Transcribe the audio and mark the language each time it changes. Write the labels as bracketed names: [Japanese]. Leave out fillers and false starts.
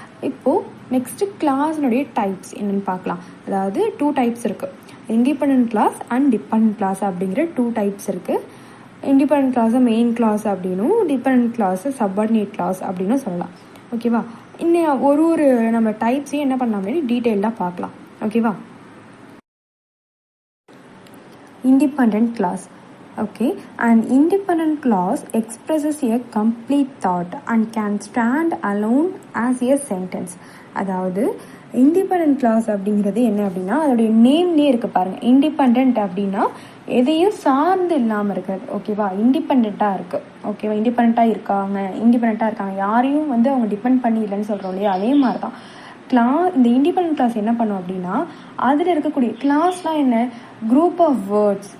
[Tamil] இப்போது next கிளாஸ்னுடைய types என்னென்னு பார்க்கலாம். அதாவது 2 டைப்ஸ் இருக்குது, independent class and dependent class அப்படிங்கிற 2 டைப்ஸ் இருக்குது. இண்டிபெண்டன்ட் கிளாஸை மெயின் கிளாஸ் அப்படின்னும் டிபெண்டன்ட் கிளாஸை சப்பார்டினேட் கிளாஸ் அப்படின்னு சொல்லலாம். ஓகேவா, இன்னும் ஒரு நம்ம டைப்ஸையும் என்ன பண்ணலாம் அப்படின்னு டீட்டெயிலாக பார்க்கலாம். ஓகேவா, independent class [English] Okay, an independent clause expresses a complete thought and can stand alone as a sentence. [Tamil] அதாவது இண்டிபெண்ட் கிளாஸ் அப்படிங்கிறது என்ன அப்படின்னா, அதோடைய நேம்லேயே இருக்கு பாருங்க. இண்டிபெண்ட் அப்படின்னா எதையும் சார்ந்து இல்லாமல் இருக்கிறது. ஓகேவா, இண்டிபெண்ட்டாக இருக்கு. ஓகேவா, இண்டிபெண்ட்டாக இருக்காங்க, யாரையும் வந்து அவங்க டிபெண்ட் பண்ணி இல்லைன்னு சொல்கிறோம் இல்லையா, அதே மாதிரி தான் இந்த இண்டிபெண்ட் கிளாஸ் என்ன பண்ணும் அப்படின்னா, அதில் இருக்கக்கூடிய கிளாஸ்லாம் என்ன, குரூப் ஆஃப் வேர்ட்ஸ்.